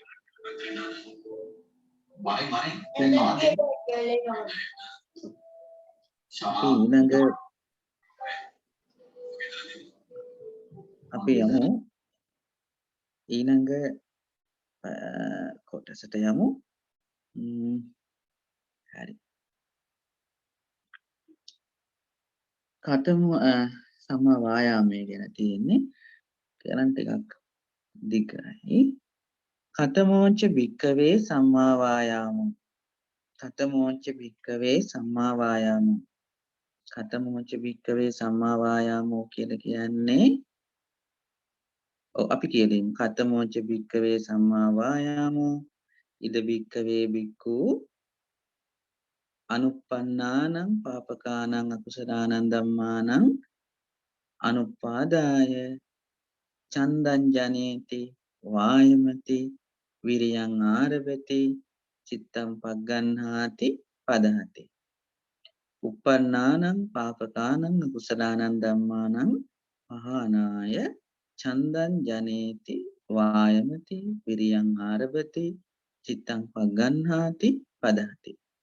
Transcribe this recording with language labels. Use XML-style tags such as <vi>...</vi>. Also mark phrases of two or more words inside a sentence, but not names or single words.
<si>අපි යමු ඊළඟ කොටසට යමු. හරි. කතමු සම්මා වායාමයේ ගැන තියෙන්නේ කරන් ටිකක් දිගයි.</si> <pi>කතමෝච භික්කවේ සම්මා වායාමෝ. කතමෝච භික්කවේ සම්මා වායාමෝ. කතමෝච භික්කවේ සම්මා වායාමෝ</pi> <si>කියලා කියන්නේ අපි කියලින්</si> <pi>කතමෝච භික්කවේ සම්මා වායාමෝ ඉද භික්කවේ භික්ඛු අනුප්පන්නානං පාපකානං අකුසලානං ධම්මානං අනුපාදාය චන්දං ජනේති වායමති විරියං ආරභති චිත්තං පග්ගණ්හාති පදහති උප්පන්නානං පාපකානං අකුසලානං ධම්මානං පහානාය චන්දං ජනේති වායමති විරියං ආරභති චිත්තං පග්ගණ්හාති පදහති</pi>